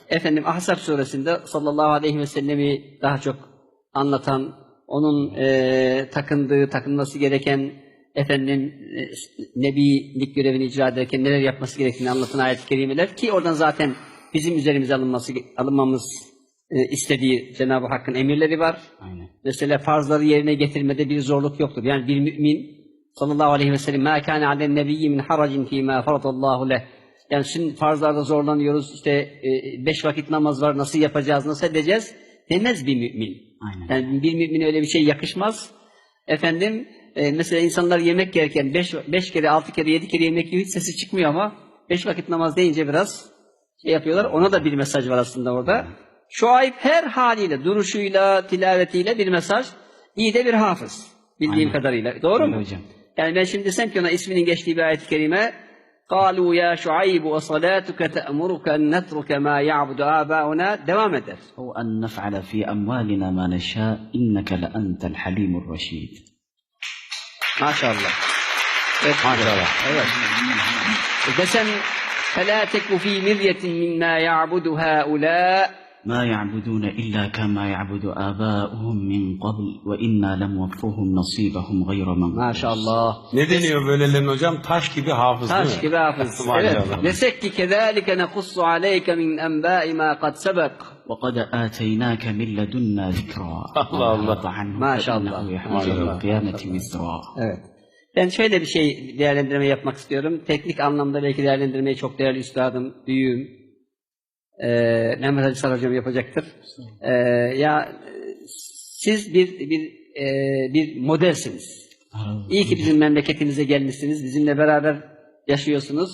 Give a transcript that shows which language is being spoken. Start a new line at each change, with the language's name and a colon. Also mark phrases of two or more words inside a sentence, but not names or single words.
Turkish: efendim Ahzab suresinde
Arabic: صلى الله عليه وسلم
Turkish: daha çok anlatan, onun takınması gereken efendim nebilik görevini icra ederken neler yapması gerektiğini anlatan ayet-i kerimeler ki oradan zaten bizim üzerimize alınmamız istediği Cenab-ı Hakk'ın emirleri var. Aynen. Mesela farzları yerine getirmede bir zorluk yoktur. Yani bir mümin
Arabic: صلى الله عليه وسلم مَا كَانَ عَلَى النَّبِيِّ مِنْ حَرَجٍ فِي مَا فَرَضَ اللّٰهُ لَهُ.
Turkish: Yani şimdi farzlarda zorlanıyoruz, işte 5 vakit namaz var, nasıl yapacağız, nasıl edeceğiz demez bir mümin. Aynen. Yani bir mümine öyle bir şey yakışmaz. Efendim mesela insanlar yemek yerken 5 kere, 6 kere, 7 kere yemek yiyor, hiç sesi çıkmıyor ama 5 vakit namaz deyince biraz şey yapıyorlar. Ona da bir mesaj var aslında orada. Şuayb her haliyle, duruşuyla, tilavetiyle bir mesaj. İyi de bir hafız. Bildiğim Aynen. kadarıyla. Doğru Öyle mu? hocam. Yani ben şimdi desem ki ona isminin geçtiği bir ayet-i kerime
Arabic: قَالُوا يَا شُعَيْبُ وَصَلَاتُكَ تَأْمُرُكَ أَنْ نَتْرُكَ مَا يَعْبُدُ آبَاؤُنَا
Turkish: devam eder.
Arabic: أو أن نفعل في أموالنا ما نشاء إنك لأنت الحليم الرشيد.
Turkish: Maşallah. Evet, Maşallah. evet. Desem
Arabic: فَلَا تَكُ ف۪ي مِرْيَةٍ مِمَّا يَعْبُدُ هَؤُلَاء ما يعبدون إلا كما يعبد آباؤهم من قبل وإنا لموفوهم نصيبهم غير منقوص.
Turkish: Maşallah. Ne deniyor böylelerin hocam? Taş gibi hafız değil mi? Taş gibi hafız. Maşallah. Evet. Desek ki
Arabic: كَذَٰلِكَ نَقُصُّ عَلَيْكَ مِنْ أَنْبَاءِ مَا قَدْ سَبَقَ. وقد آتيناك من لدنا ذكرا. الله الله. وأعرض عنه ما شاء الله. فإنه يحمل ما شاء الله. القيامة وزرا.
Turkish: Evet. Ben şöyle bir şey değerlendirme yapmak istiyorum. Teknik anlamda belki değerlendirmeyi çok değerli üstadım, büyüğüm, Mehmet Ali Sar hocam yapacaktır. Siz bir modelsiniz. İyi ki bizim memleketimize gelmişsiniz, bizimle beraber yaşıyorsunuz.